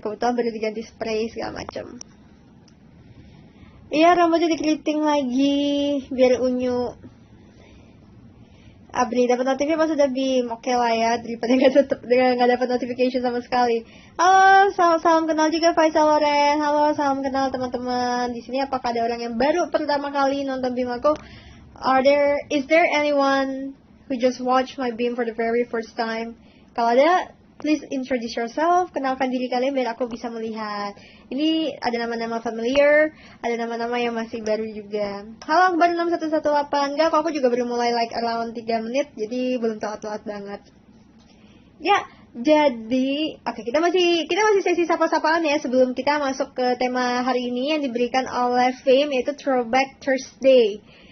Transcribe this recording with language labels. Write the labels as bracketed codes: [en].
[id] Kebetulan baru diganti spray segala macem. Iya, rambutnya dikeriting lagi biar unyu. Abri dapat notifikasi pas udah BIM. Oke lah ya, daripada nggak dapat notification sama sekali. Halo, salam kenal juga Faisal Loren. Halo, salam kenal teman-teman. Di sini apakah ada orang yang baru pertama kali nonton BIM aku? [en] Is there anyone who just watched my BIM for the very first time? [id] Kalau ada, [en] please introduce yourself, [id] kenalkan diri kalian biar aku bisa melihat. Ini ada nama-nama familiar, ada nama-nama yang masih baru juga. Halo, aku baru 6118. Enggak, kok aku juga baru mulai like around 3 menit, jadi belum telat-telat banget. Ya, jadi oke, kita masih sesi sapa-sapaan ya sebelum kita masuk ke tema hari ini yang diberikan oleh Fame, yaitu Throwback Thursday.